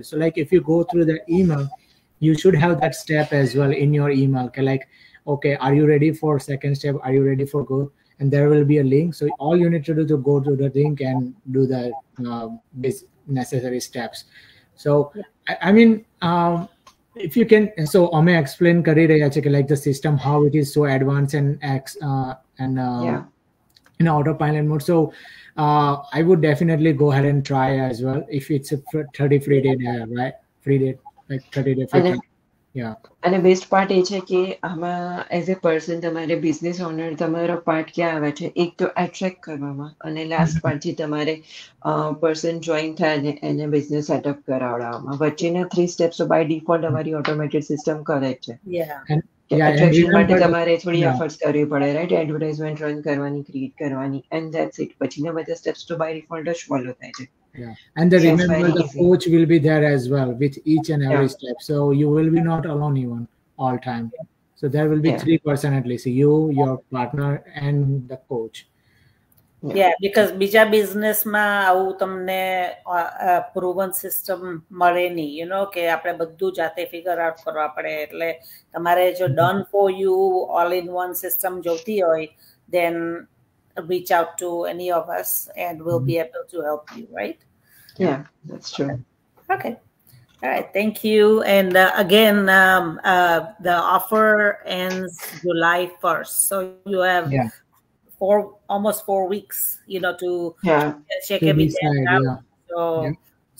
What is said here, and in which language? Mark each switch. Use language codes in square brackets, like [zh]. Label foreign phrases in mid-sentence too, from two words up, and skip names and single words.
[en] So like if you go through the email, you should have that step as well in your email. Like, okay, are you ready for second step? Are you ready for go? And there will be a link. So all you need to do to go to the link and do the necessary steps. So I mean, if you can, so [gu] અમે explain કરી રહ્યા છે કે [en] like the system how it is so advanced and in autopilot mode. So I would definitely go ahead and try as well if it's a 30 free day, right? Free day, like 30 day free trial. Yeah. [gu] અને [en] બેસ્ટ પાર્ટ [gu] એ છે કે આમાં [en] એઝ એ પર્સન [gu] તમારે [en] બિઝનેસ ઓનર [gu] તમારો પાર્ટ ક્યાં આવે છે, એક તો એટ્રેક્ટ કરવામાં અને [en] લાસ્ટ પાર્ટ [gu] છે તમારે પર્સન જોઈન થાય અને એને [en] બિઝનેસ સેટઅપ [gu] કરાવડાવવામાં. વચ્ચેના 3 સ્ટેપ્સ તો [en] બાય ડિફોલ્ટ [gu] અમારી [en] ઓટોમેટેડ સિસ્ટમ [gu] કરે જ છે. એટ્રેક્શન માટે તમારે થોડી એફર્ટ્સ કરવી પડે, રાઈટ? [en] એડવર્ટાઇઝમેન્ટ રન [gu] કરવાની, ક્રિએટ કરવાની, [en] એન્ડ ધેટ્સ ઇટ. [gu] પછીના બધા સ્ટેપ્સ તો [en] બાય ડિફોલ્ટ [gu] જ ફોલો થાય છે. [en] Yeah, and the remember the coach will be there as well with each and every step. So you will be not alone even all time. So there will be 3 person at least, you, your partner, and the coach. Yeah, because [gu] બીજા બિઝનેસમાં આવું તમને [en] પ્રૂવન સિસ્ટમ [gu] મળે નહીં, [en] you know, [gu] કે આપણે બધું જાતે [en] ફિગર આઉટ [gu] કરવા પડે. એટલે તમારે જો [en] ડન ફોર યુ ઓલ ઇન વન સિસ્ટમ [gu] જોતી હોય, [en] then reach out to any of us and we'll be able to help you, right? Yeah, that's true. Okay. All right, thank you. And again, the offer ends July 1st. So you have almost 4 weeks, you know, to check everything out.